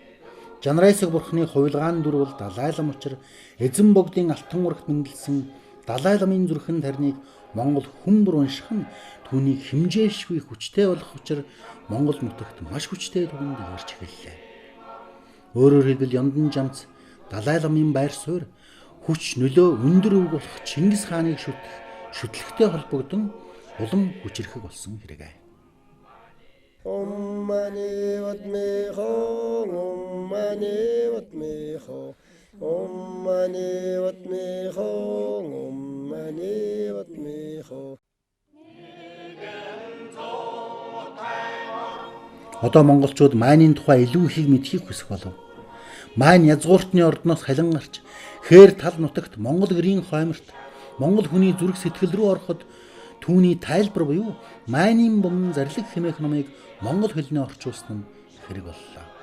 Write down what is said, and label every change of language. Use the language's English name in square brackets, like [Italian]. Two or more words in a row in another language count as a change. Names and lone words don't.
[Mongolian] Жанрайсаг бурхны хувилгаан дүр бол Далай лам учир эзэн богдын алтан урагт мэндэлсэн Далай ламын зүрхэн тарныг Монгол хүн бүр унших нь түүнийг хэмжээшгүй хүчтэй болох учраас Монгол нутагт маш хүчтэй түгэнд ирж эхэллээ. Өөрөөр хэлбэл Ёндан жамц Далай ламын байр суурь хүч нөлөө өндөр үг болох Чингис хааныг шүтлэгтэй холбогдсон улам хүчрэхэг болсон хэрэг. [Sanskrit] ॐ मणि पद्मे हूँ, ॐ मणि पद्मे हूँ, ॐ मणि पद्मे हूँ, ॐ मणि पद्मे हूँ. [Mongolian] Одоо монголчууд майнын тухай илүү ихийг мэдхийг хүсэх болов. Майн язгууртны ордноос халин гарч хээр тал нутагт Монгол гэрийн хойморт Монгол хүний зүрх сэтгэл рүү ороход түүний тайлбар буюу майнын бум зарлиг хэмээх номыг монгол хэлний орчуулсан нь хэрэг боллоо.